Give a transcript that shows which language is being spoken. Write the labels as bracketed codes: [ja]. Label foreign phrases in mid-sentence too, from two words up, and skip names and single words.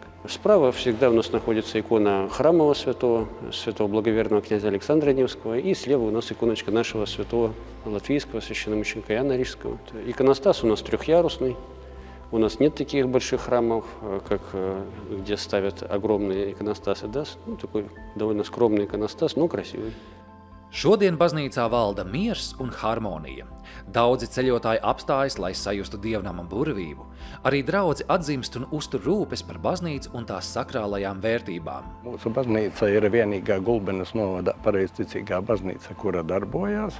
[ru] Справа всегда у нас находится икона храмового святого благоверного князя Александра Невского, и слева у нас иконочка нашего святого латвийского священномученика Иоанна Рижского. Иконостас у нас трехъярусный. У нас нет таких больших храмов, как где ставят огромные иконостасы. Да? Ну, такой довольно скромный иконостас, но красивый. [lv] Šodien baznīcā valda miers un harmonija. Daudzi ceļotāji apstājas, lai sajustu dievnama burvību. Arī draudzi atzīst un uztur rūpes par baznīcu un tās sakrālajām vērtībām. Mūsu baznīca ir vienīgā Gulbenes novada pareizticīgā baznīca, kura darbojās.